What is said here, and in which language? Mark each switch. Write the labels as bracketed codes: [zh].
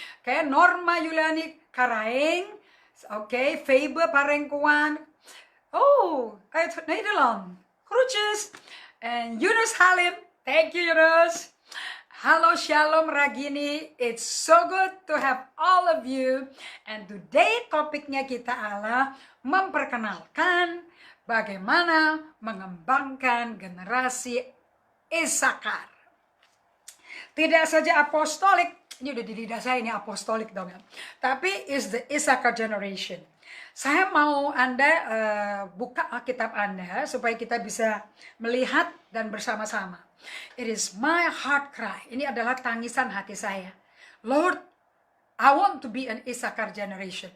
[id] Kayak Norma Yuliani Karaeng. Oke, Faber Parengkuan. [nl] Oh, uit Nederland. Groetjes. En Yunus Halim. [en] Thank you, Yunus. Halo Shalom Ragini, it's so good to have all of you. And today [id] topiknya kita adalah memperkenalkan bagaimana mengembangkan generasi Isakar. Tidak saja apostolik, ini udah di lidah saya ini apostolik dong ya. [en] Tapi is the Isakar generation. [id] Saya mau Anda buka Alkitab Anda supaya kita bisa melihat dan bersama-sama. [en] It is my heart cry. [id] Ini adalah tangisan hati saya. [en] Lord, I want to be an Isakar generation.